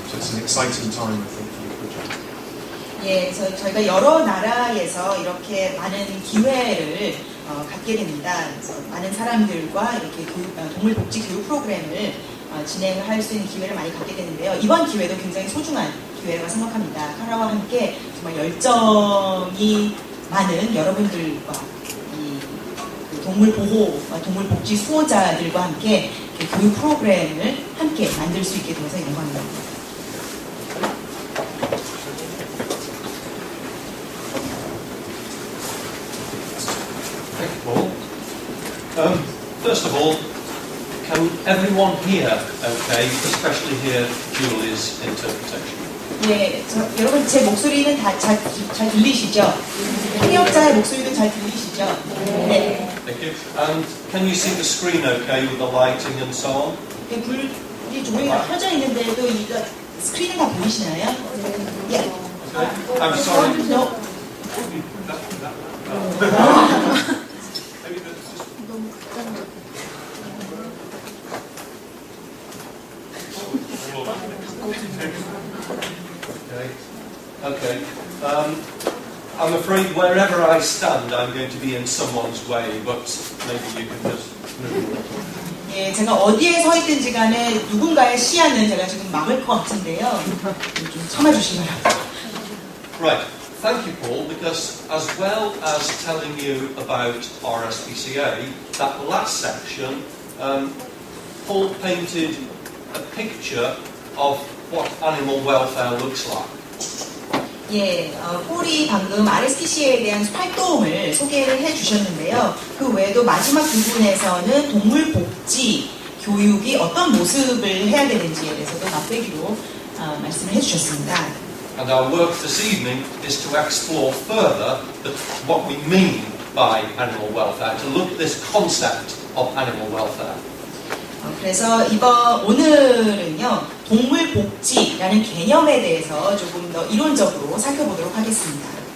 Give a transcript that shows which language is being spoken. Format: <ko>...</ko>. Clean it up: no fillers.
<en>So it's an exciting time, I think, for the project.</en> <ko>예, 그래서 저희가 여러 나라에서 이렇게 많은 기회를 갖게 됩니다. 그래서 많은 사람들과 이렇게 동물 복지 교육 프로그램을 진행할 수 있는 기회를 많이 갖게 되는데요. 이번 기회도 굉장히 소중한 기회라고 생각합니다. 카라와 함께 정말 열정이 많은 여러분들과 이 동물 보호, 동물 복지 수호자들과 함께 교육 프로그램을 함께 만들 수 있게 되어서 영광입니다.</ko> <en>Thank you, Paul. First of all, can everyone hear okay, especially hear Julie's interpretation?</en> <ko>예, 여러분 제 목소리는 다 잘 들리시죠? 통역자의 목소리도 잘 들리시죠? 네.</ko> <en>Thank you. And can you see the screen okay with the lighting and so on?</en> <ko>불이 조명이 다 켜져 있는데도 이거 스크린은 다 보이시나요? 예.</ko> <en>Okay. I'm sorry. No. Okay. I'm afraid wherever I stand, I'm going to be in someone's way, but maybe you can just move.</en> <ko>예, 제가 어디에 서 있든지 간에 누군가의 시야는 제가 지금 막을 것 같은데요. 좀 참아주시기 바랍니다.</ko> <en>Right. Thank you, Paul, because as well as telling you about RSPCA, that last section, Paul painted a picture of what animal welfare looks like.</en> <ko>예, 폴이 방금 RSPCA에 대한 활동을 소개를 해주셨는데요. 그 외에도 마지막 부분에서는 동물 복지 교육이 어떤 모습을 해야 되는지에 대해서도 맛배기로 말씀을 해주셨습니다.</ko> <en>And our work this evening is to explore further what we mean by animal welfare, to look at this concept of animal welfare.</en> <ko>그래서 오늘은요, 동물 복지라는 개념에 대해서 조금 더 이론적으로 살펴보도록 하겠습니다.</ko>